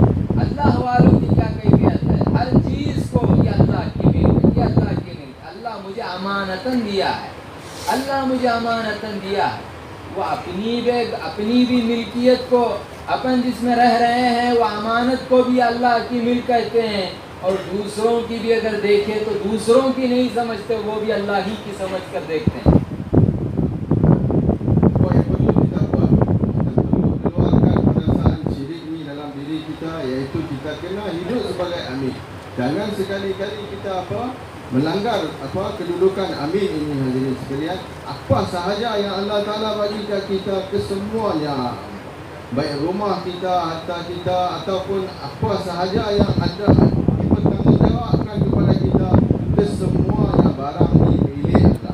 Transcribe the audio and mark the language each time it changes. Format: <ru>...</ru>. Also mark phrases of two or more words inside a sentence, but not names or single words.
<hi>अल्लाह वालों की क्या कैफियत है? हर चीज़ को ये अल्लाह की मिल्क, ये अल्लाह की मिल्क, अल्लाह मुझे अमानतन दिया है, अल्लाह मुझे अमानतन दिया है। वो अपनी भी मिल्कियत को, अपन जिसमें रह रहे हैं वो अमानत को भी अल्लाह की मिल्क कहते हैं, और दूसरों की भी अगर देखें तो दूसरों की नहीं समझते, वो भी अल्लाह ही की समझ कर देखते हैं।</hi> <ms>Apa yang perlu kita buat? Kita perlu keluarkan perasaan syirik ni dalam diri kita, iaitu kita kena hidup sebagai amin. Jangan sekali-kali kita melanggar kedudukan amin ini, hadirin sekalian. Apa sahaja yang Allah Ta'ala bagi kat kita, kesemuanya baik rumah kita, harta kita ataupun apa sahaja yang ada dipertanggungjawabkan kepada kita, kesemuanya barang ni milik Allah.</ms>